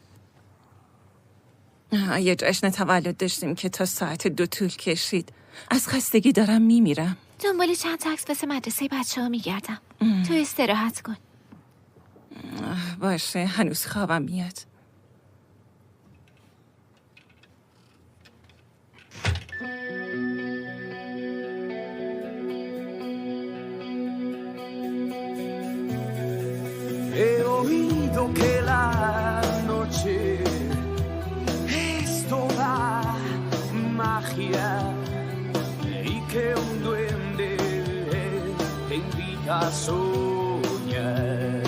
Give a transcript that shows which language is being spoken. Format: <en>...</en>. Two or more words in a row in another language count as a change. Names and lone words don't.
<fa>یه جشن تولد داشتیم که تا ساعت 2 طول کشید. از خستگی دارم میمیرم. دنبال چند تا عکس واسه مدرسه بچه‌ها میگردم. تو استراحت کن. باشه هنوز خوابم میاد.</fa> <es>He oído que la noche es toda magia y que un duende te invita a soñar.</es>